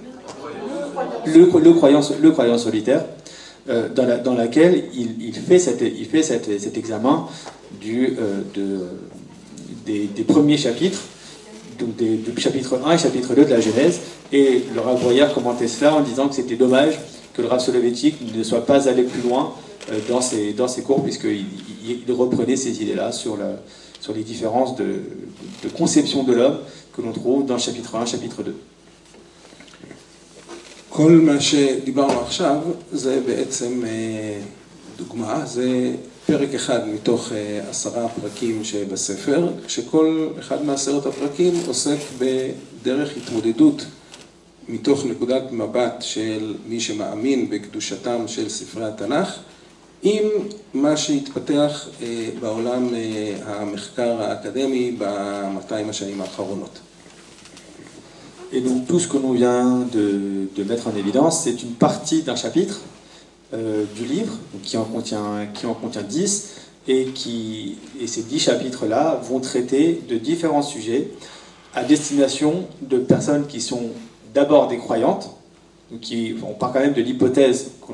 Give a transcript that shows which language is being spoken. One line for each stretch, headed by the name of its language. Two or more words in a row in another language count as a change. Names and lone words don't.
French: Le croyance solitaire, dans laquelle il fait cet examen des premiers chapitres, donc du chapitre 1 et chapitre 2 de la Genèse, et le Rav Breuer commentait cela en disant que c'était dommage que le Rav Soloveitchik ne soit pas allé plus loin dans ses cours, puisqu'il reprenait ces idées-là sur les différences de conception de l'homme que l'on trouve dans le chapitre 1 et chapitre 2.
Hebrew: כל מה שדיברנו עכשיו זה בעצם דוגמה, זה פרק אחד מתוך 10 פרקים שבספר, שכל אחד מ10 הפרקים עוסק בדרך התמודדות מתוך נקודת מבט של מי שמאמין בקדושתם של ספרי התנ"ך, עם מה שהתפתח בעולם המחקר האקדמי ב200 השנים האחרונות.
French: Et donc tout ce que l'on vient de mettre en évidence, c'est une partie d'un chapitre du livre, qui en contient 10, et ces 10 chapitres-là vont traiter de différents sujets à destination de personnes qui sont d'abord des croyantes, donc on part quand même de l'hypothèse que